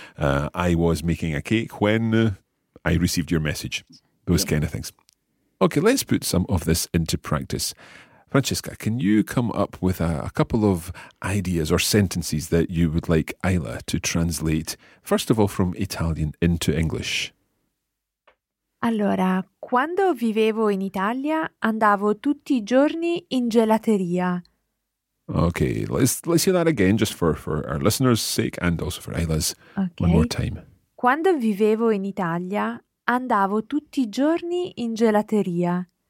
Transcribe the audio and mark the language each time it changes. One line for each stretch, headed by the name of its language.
English: I was making a cake when I received your message. Those kind of things. Okay, let's put some of this into practice. Francesca, can you come up with a couple of ideas or sentences that you would like Ayla to translate, first of all, from Italian into English?
Italian: Allora, quando vivevo in Italia, andavo tutti I giorni in gelateria.
English: Okay, let's hear that again, just for our listeners' sake and also for Ayla's. Okay. One more time.
Italian: Quando vivevo in Italia, andavo tutti I giorni in gelateria.